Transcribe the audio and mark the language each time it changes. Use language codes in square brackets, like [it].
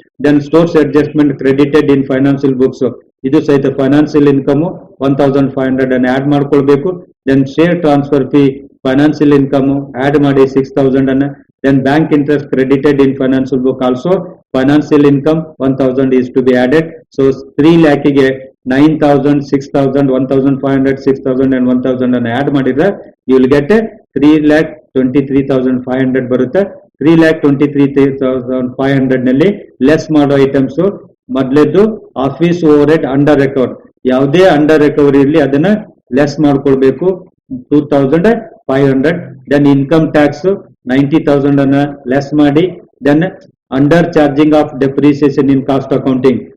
[en] then stores adjustment credited in financial books, [kn] ಇದು ಸಹಿತ financial income 1,500 ಅನ್ನು ಆಡ್ ಮಾಡ್ಕೊಳ್ಬೇಕು. Then share transfer fee financial income add ಮಾಡಿ 6,000 ಅನ್ನ. [en] Then bank interest credited in financial book also financial income 1,000 is to be added. [kn] So 3 lakh ಗೆ 9,000, 6,000, 1,500, 6,000 and 1,000 ಅನ್ನು add ಮಾಡಿದ್ರೆ [en] you will get [kn] 3,23,500 ಬರುತ್ತೆ. 3,23,500 ನಲ್ಲಿ less ಮಾಡೋ items ಮೊದಲೇದ್ದು office over head under recover, ಯಾವುದೇ under recovery ಇರಲಿ ಅದನ್ನ ಲೆಸ್ ಮಾಡ್ಕೊಳ್ಬೇಕು 2,500. ದೆನ್ ಇನ್ಕಮ್ ಟ್ಯಾಕ್ಸ್ 90,000 ಅನ್ನ ಲೆಸ್ ಮಾಡಿ. [en] then under charging of depreciation in cost accounting